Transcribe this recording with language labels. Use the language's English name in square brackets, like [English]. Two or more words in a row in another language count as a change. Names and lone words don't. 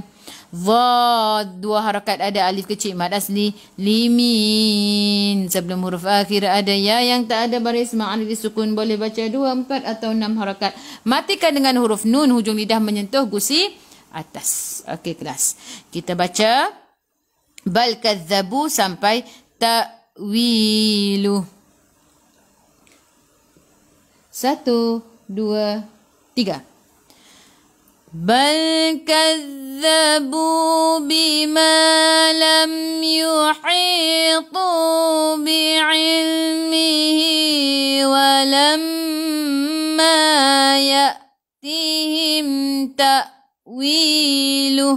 [Malay] Dha, 2 harakat, ada alif kecil mad asli. Limin, sebelum huruf akhir ada ya yang tak ada baris ma'ani disukun, boleh baca 2, 4 atau 6 harakat. Matikan dengan huruf nun, hujung lidah menyentuh gusi atas. Okey kelas, kita baca [Arabic] بل كذبوا [Malay] sampai ta'wilu. 1, 2, 3. [Arabic] بل كذبوا بما لم يحيطوا بعلمه ولما يأتهم تأويله.